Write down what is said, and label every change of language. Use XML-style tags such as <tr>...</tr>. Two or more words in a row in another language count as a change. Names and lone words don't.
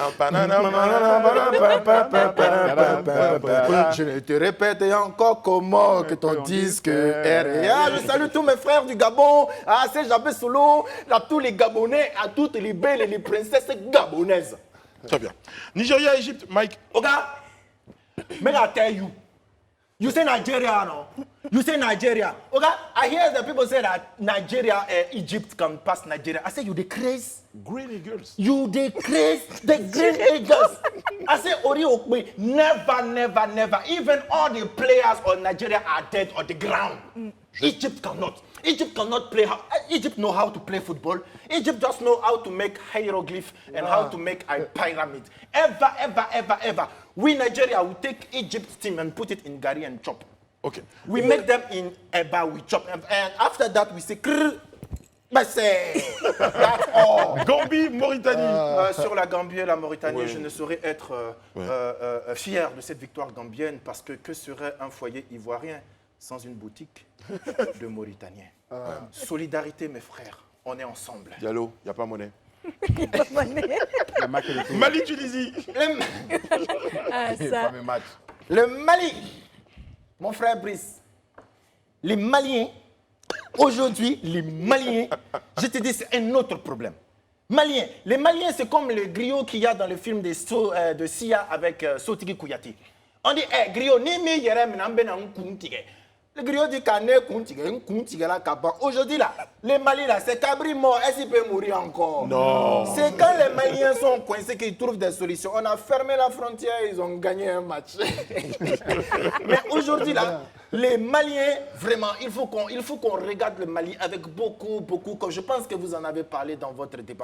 <fr>Je te répète encore comment que ton disque est rayé. Ah, je salue tous mes frères du Gabon, à Jabé Solo, à tous les Gabonais, à toutes les belles et les princesses gabonaises. Très bien. Nigeria, Égypte, Mike.</fr> <pcm>Oga, may I tell you? You say Nigeria, no? You say Nigeria. Okay, I hear the people say that Nigeria, Egypt can pass Nigeria. I say, you the craze? Green Eagles. You the craze? The Green Eagles. I say, Ori Okwe, never. Even all the players of Nigeria are dead on the ground. Egypt cannot. Egypt cannot play. Egypt know how to play football. Egypt just know how to make hieroglyph and how to make a pyramid. Ever. We Nigeria will take Egypt's team and put it in Gari and chop. OK. We make them in Eba, we chop. And after that, we say,</pcm> <fr>krr, Ben c'est... D'accord. Gambie, Mauritanie. Sur la Gambie et la Mauritanie, Ouais. je ne saurais être fier de cette victoire gambienne parce que serait un foyer ivoirien sans une boutique de Mauritaniens. Solidarité, mes frères, on est ensemble. Diallo, il n'y a pas monnaie. Le match est retour. Mali, Tunisie. Ah, ça. fameux match. Le Mali, mon frère Brice, les Maliens, aujourd'hui, les Maliens, je te dis, c'est un autre problème. Maliens, les Maliens, c'est comme le griot qu'il y a dans le film de Sia avec Sotigi Kouyaté. On dit, griot,</fr> <bm>ni mi yerem nambe na nkuntige.</bm> <fr>Le griot dit qu'</fr> <bm>ané nkuntige la kaba.</bm> <fr>Aujourd'hui, là, les Maliens, là, c'est Cabri mort, est-ce qu'il peut mourir encore? Non. C'est quand les Maliens sont coincés qu'ils trouvent des solutions. On a fermé la frontière, ils ont gagné un match. Mais aujourd'hui, là, les Maliens, vraiment, il faut qu'on regarde le Mali avec beaucoup, comme je pense que vous en avez parlé dans votre débat.</fr>